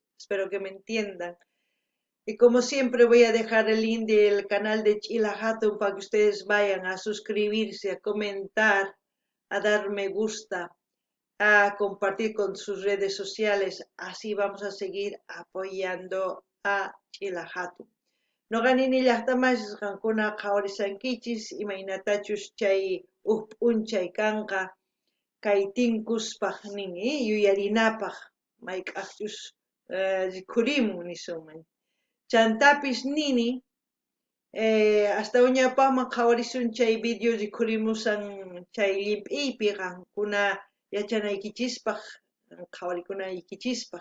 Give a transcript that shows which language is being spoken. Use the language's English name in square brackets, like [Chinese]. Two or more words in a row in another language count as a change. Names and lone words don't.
[Spanish] Espero que me entiendan. Y como siempre voy a dejar el link del canal de Chilahatun para que ustedes vayan a suscribirse, a comentar, a dar me gusta, a compartir con sus redes sociales. Así vamos a seguir apoyando a Chilahatun. [Quechua] No ganini llaqtamas qankuna qhawarisankichis imaynatachus chay p'unchay kanqa kay tinkuspaq nin yuyarinapaq mayk'aqchus rikhurimun nisunman. Chantapis nini hasta uñapaqman qhawarisun chay video rikhurimusan chay llimp'iypi qankuna yachanaykichispa qhawarikunaykichispa.